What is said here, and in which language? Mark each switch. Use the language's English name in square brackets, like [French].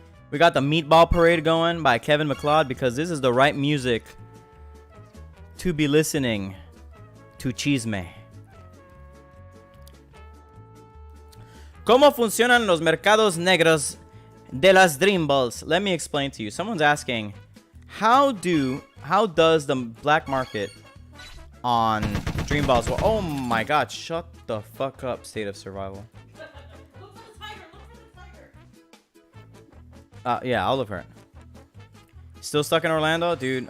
[English] We got the Meatball Parade going by Kevin MacLeod because this is the right music to be listening to Chisme. [Spanish] ¿Cómo funcionan los mercados negros de las Dream Balls? [English] Let me explain to you. Someone's asking, how does the black market on Dream Balls? Well, oh my god, shut the fuck up, State of Survival. Yeah, I'll look for it. Still stuck in Orlando, dude.